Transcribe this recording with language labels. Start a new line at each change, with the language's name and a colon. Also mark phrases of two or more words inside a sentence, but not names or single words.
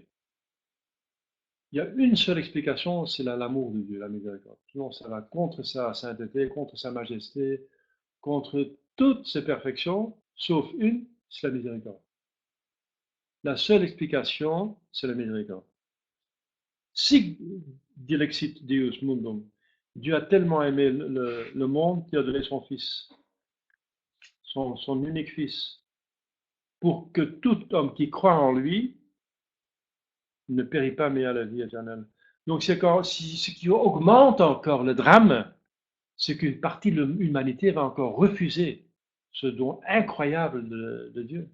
French: Il y a une seule explication, c'est l'amour de Dieu, la miséricorde. Sinon, ça va contre sa sainteté, contre sa majesté, contre toutes ses perfections, sauf une, c'est la miséricorde. La seule explication, c'est la miséricorde.
Latin: Si dilexit Deus mundum,
French: Dieu a tellement aimé le monde qu'il a donné son Fils, son unique Fils, pour que tout homme qui croit en lui ne périt pas, mais a la vie éternelle. Donc, ce qui augmente encore le drame, c'est qu'une partie de l'humanité va encore refuser ce don incroyable de Dieu.